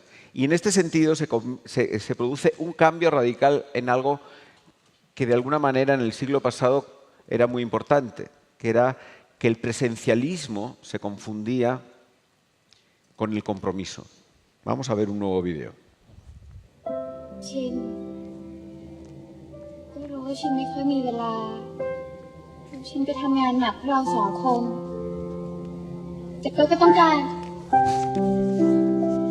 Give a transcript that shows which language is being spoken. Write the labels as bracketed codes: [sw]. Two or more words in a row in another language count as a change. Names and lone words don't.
[es] Y en este sentido se produce un cambio radical en algo que de alguna manera en el siglo pasado era muy importante, que era que el presencialismo se confundía con el compromiso. Vamos a ver un nuevo vídeo. [th] ชินก็รู้ว่าชินไม่ค่อยมีเวลาชินไปทำงานหนักเพื่อเราสองคนแต่ก็ต้องการ